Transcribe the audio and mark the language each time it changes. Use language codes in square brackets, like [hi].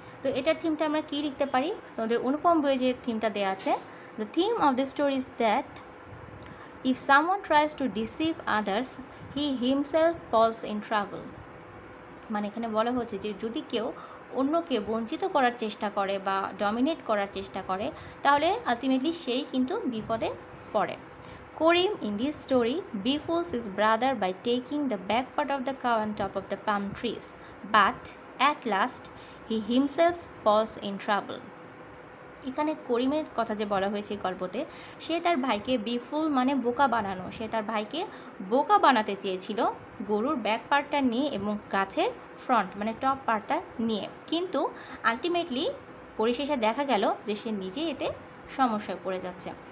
[bn] তো এটার থিমটা আমরা কী লিখতে পারি, তোমাদের অনুপম বইয়ে যে থিমটা দেওয়া আছে, [en] The theme of the story is that if someone tries to deceive others he himself falls in trouble. [bn] মানে এখানে বলা হচ্ছে যে যদি কেউ অন্যকে বঞ্চিত করার চেষ্টা করে বা ডমিনেট করার চেষ্টা করে, তাহলে আলটিমেটলি সেই কিন্তু বিপদে পড়ে। [en] Karim in this story befools his brother by taking the back part of the cow on top of the palm trees, but at last he himself falls in trouble. [bn] এখানে করিমের কথা যে বলা হয়েছে গল্পতে, সে তার ভাইকে বিফুল মানে বোকা বানানো, সে তার ভাইকে বোকা বানাতে চেয়েছিল গরুর ব্যাক পার্টটা নিয়ে এবং গাছের ফ্রন্ট মানে টপ পার্টটা নিয়ে, কিন্তু আলটিমেটলি পরিশেষে দেখা গেল যে সে নিজে এতে সমস্যায় পড়ে যাচ্ছে।